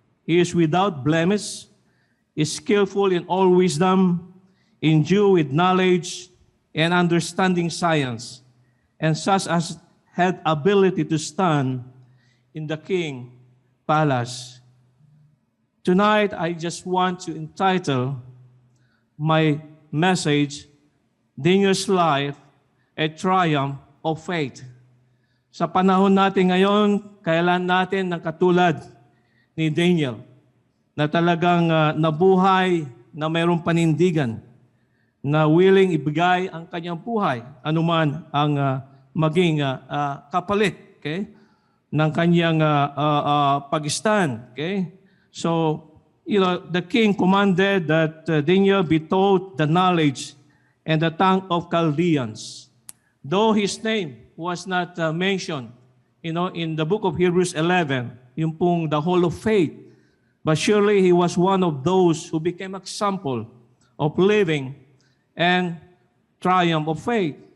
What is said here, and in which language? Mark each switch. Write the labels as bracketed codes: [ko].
[en] He is without blemish, is skillful in all wisdom, endued with knowledge and understanding science, and such as had ability to stand in the king palace. Tonight, I just want to entitle my message, Daniel's Life, a Triumph of Faith. [tl] Sa panahon natin ngayon, kailan natin ng katulad ni Daniel na talagang nabuhay na mayroong panindigan, na willing ibigay ang kanyang buhay, anuman ang maging kapalit, okay, ng kanyang pag-stand. [en] Okay? So, the king commanded that Daniel be taught the knowledge and the tongue of Chaldeans. Though his name was not mentioned, in the book of Hebrews 11, [tl] yung pong [en] the Hall of Faith, but surely he was one of those who became example of living and triumph of faith.